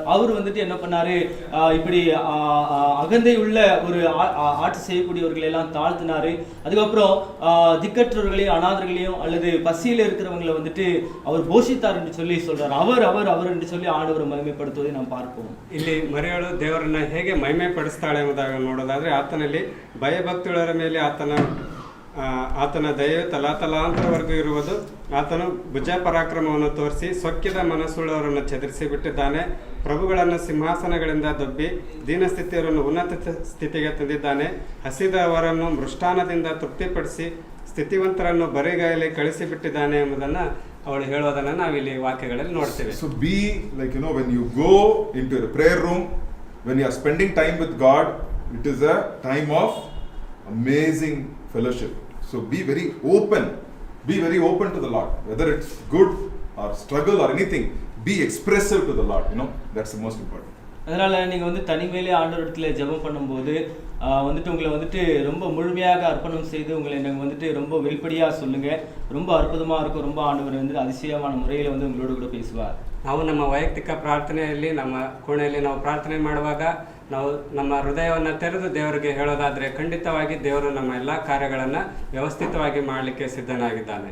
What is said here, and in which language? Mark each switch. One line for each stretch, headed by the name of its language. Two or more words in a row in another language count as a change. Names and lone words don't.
Tamil: அவர் வந்துட்டு என்ன பண்ணாரு, இப்படி அகந்தை உள்ள ஒரு ஆட்சி செய்யக்கூடியவர்களை எல்லாம் தாழ்த்தினாரு. அதுக்கப்புறம் திக்கற்றவர்களையும் அனாதர்களையும் அல்லது பசியில இருக்கிறவங்களை வந்துட்டு அவர் போஷித்தார் என்று சொல்லி சொல்றார். அவர் என்று சொல்லி ஆண்டவரை மகிமைப்படுத்துவதை நாம் பார்ப்போம்.
Kannada: ಇಲ್ಲಿ ಮರಿಯಳು ದೇವರನ್ನ ಹೇಗೆ ಮಹಿಮೆ ಪಡಿಸ್ತಾಳೆ ಎಂಬುದಾಗಿ ನೋಡೋದಾದ್ರೆ ಆತನಲ್ಲಿ ಭಯಭಕ್ತಿಯುಳ್ಳವರ ಮೇಲೆ ಆತನ ದಯೆಯು ತಲಾಂತರವರೆಗೂ ಇರುವುದು. ಆತನು ಭುಜ ಪರಾಕ್ರಮವನ್ನು ತೋರಿಸಿ ಸೊಕ್ಕಿದ ಮನಸ್ಸುಳ್ಳವರನ್ನು ಚದುರಿಸಿ ಬಿಟ್ಟಿದ್ದಾನೆ. ಪ್ರಭುಗಳನ್ನು ಸಿಂಹಾಸನಗಳಿಂದ ದೊಬ್ಬಿ ದೀನಸ್ಥಿತಿಯವರನ್ನು ಉನ್ನತ ಸ್ಥಿತಿಗೆ ತಂದಿದ್ದಾನೆ. ಹಸಿದವರನ್ನು ಮೃಷ್ಟಾನದಿಂದ ತೃಪ್ತಿಪಡಿಸಿ ಸ್ಥಿತಿವಂತರನ್ನು ಬರಿಗೈಯಲ್ಲಿ ಕಳಿಸಿಬಿಟ್ಟಿದ್ದಾನೆ ಎಂಬುದನ್ನು ಅವಳು ಹೇಳೋದನ್ನು ನಾವಿಲ್ಲಿ ವಾಕ್ಯಗಳಲ್ಲಿ ನೋಡ್ತೇವೆ.
English: So be like, when you go into the prayer room, when you are spending time with God, it is a time of amazing fellowship. So be very open to the Lord, whether it's good or struggle or anything. Be expressive to the Lord. That's the most important.
Tamil: அதனால நீங்க வந்து தனிமையிலே ஆண்டவரிடத்துல ஜெபம் பண்ணும்போது வந்துட்டு உங்களை வந்துட்டு ரொம்ப முழுமையாக அர்ப்பணம் செய்து உங்களை எனக்கு வந்துட்டு ரொம்ப வெளிப்படையா சொல்லுங்க. ரொம்ப அற்புதமா இருக்கும். ரொம்ப ஆண்டவர் வந்து அதிசயமான முறையில் வந்து உங்களோட கூட பேசுவார்.
Kannada: ನಾವು ನಮ್ಮ ವೈಯಕ್ತಿಕ ಪ್ರಾರ್ಥನೆಯಲ್ಲಿ ನಮ್ಮ ಕೋಣೆಯಲ್ಲಿ ನಾವು ಪ್ರಾರ್ಥನೆ ಮಾಡುವಾಗ ನಾವು ನಮ್ಮ ಹೃದಯವನ್ನು ತೆರೆದು ದೇವರಿಗೆ ಹೇಳೋದಾದರೆ ಖಂಡಿತವಾಗಿ ದೇವರು ನಮ್ಮ ಎಲ್ಲ ಕಾರ್ಯಗಳನ್ನು ವ್ಯವಸ್ಥಿತವಾಗಿ ಮಾಡಲಿಕ್ಕೆ ಸಿದ್ಧನಾಗಿದ್ದಾನೆ.